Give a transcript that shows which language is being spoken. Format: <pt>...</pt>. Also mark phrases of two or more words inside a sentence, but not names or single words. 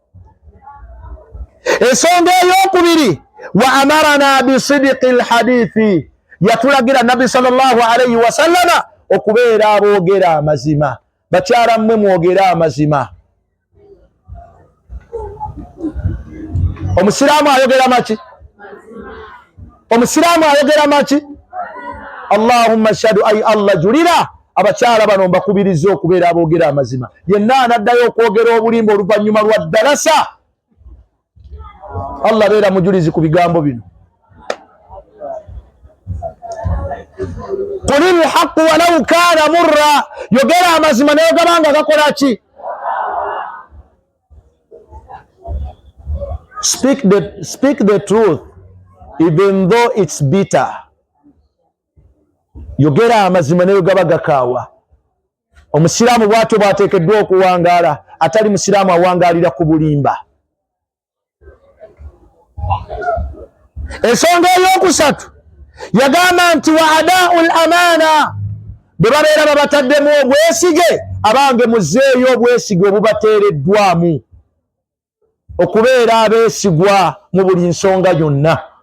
<lg>Ensonga ey'okubiri,</lg> <ar>وأمرنا بصدق الحديث,</ar> <lg>yatulagira Nabbi</lg> <ar>صلى الله عليه وسلم</ar> <lg>okubeera aboogera amazima. Bakyala mmwe mwogere amazima. Omusiraamu ayogera maki? Omusiraamu ayogera maki?</lg> <ar>اللهم اشهد,</ar> <lg>ay Allah julira abakyala bano mbakubiriza okubeera aboogera amazima. Yenna anaddayo okwogera obulimba oluvannyuma lwa ddarasa, Allah beera mujulizi ku bigambo bino.</lg> <ar>قل الحق ولو كان مرا,</ar> <lg>yogera amazima naye gabanga gakola ki?</lg> <en>Speak the truth even though it's bitter.</en> <lg>Yogera amazima naye gaba gakaawa. Omusiraamu bw'atyo bw'ateekeddwa okuwangaala, atali musiraamu awangaalira ku bulimba. Ensonga ey'okusatu, yagamba nti</lg> <ar>وأداء الأمانة,</ar> <lg>bwe babeera babataddemu obwesige, abange muzzeeyo obwesige obubateereddwamu, okubeera abeesigwa mu buli nsonga yonna.</lg>